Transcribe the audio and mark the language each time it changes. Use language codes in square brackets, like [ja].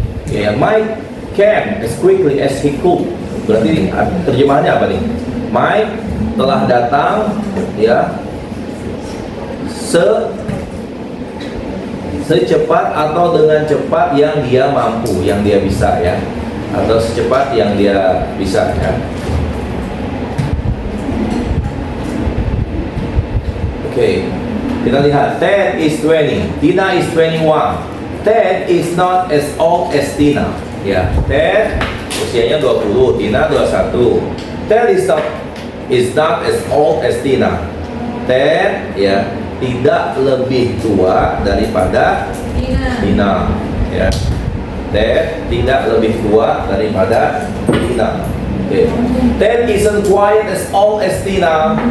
[en] Ya, Mike came as quickly as he could. [id] Berarti terjemahannya apa nih? Mike telah datang ya secepat atau dengan cepat yang dia mampu, yang dia bisa ya, atau secepat yang dia bisa ya. Oke, kita lihat. [en] Ted is 20, Tina is 21. Ted is not as old as Tina. [id] Ya, Ted usianya 20, Tina 21. [en] Ted is not as old as Tina. [id] Ted ya tidak lebih tua daripada Tina. Ya, Ted tidak lebih tua daripada Tina. [en] Okay. Ted isn't quite as old as Tina.